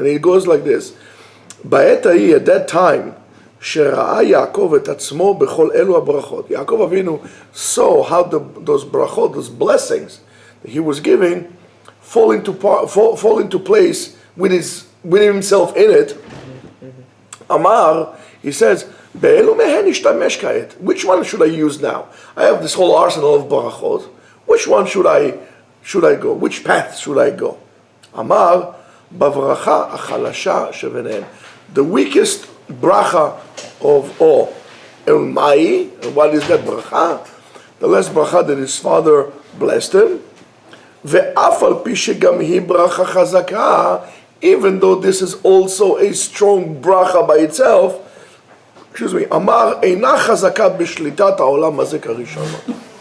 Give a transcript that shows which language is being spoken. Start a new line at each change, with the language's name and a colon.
English: And it goes like this:
Hebrew: Ba'et ha'i,
English: at that time,
Hebrew: שראה יעקב את עצמו בכל אלו הברכות.
English: Yaakov Avinu saw how those brachot, those blessings that he was giving, fall into place with himself in it. Amar, he says,
Hebrew: באלו מהן נשתמש כעת?
English: Which one should I use now? I have this whole arsenal of brachot. Which one should I go? Which path should I go?
Hebrew: Amar, בברכה החלשה שביניהן.
English: The weakest bracha of all. And what is that bracha? The last bracha that his father blessed him.
Hebrew: ואף על פי שגם היא ברכה חזקה,
English: even though this is also a strong bracha by itself,
Hebrew: Amar eina chazaka b'shlitat ha'olam hazeh karishonot.